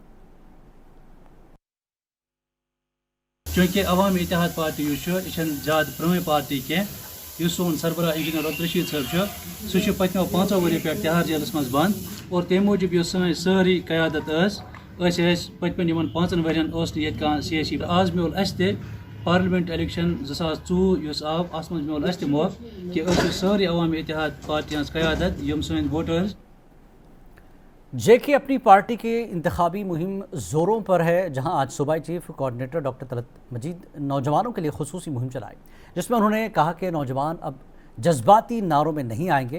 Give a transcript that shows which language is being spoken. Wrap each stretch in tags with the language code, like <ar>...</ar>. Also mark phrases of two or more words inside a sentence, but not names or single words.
<ks>चूँकि अवामी इत्तेहाद पार्टी ज़्यादा पुरानी पार्टी कह सोन सरबराह इंजीनियर अब्दुल रशीद साहब सह पत्मो 5 वरी पे तिहाड़ जेलस मज बंद और तम मूजब सारी क़यादत पत्मन 5 वरियन ये सियासी आज मोल</ks> <en>parliament election</en> <ks>2024 आव अस मज मोल मौक़ कि सारी अवामी इत्तेहाद पार्टी हज क़यादत यम सन वोटर्स</ks> <hi>जेके अपनी पार्टी के इंतखाबी मुहिम ज़ोरों पर है, जहां आज सूबाई</hi> <en>chief coordinator</en> <hi>डॉक्टर तलत मजीद नौजवानों के लिए खुसूसी मुहिम चलाई, जिसमें उन्होंने कहा कि नौजवान अब जज्बाती नारों में नहीं आएंगे।</hi>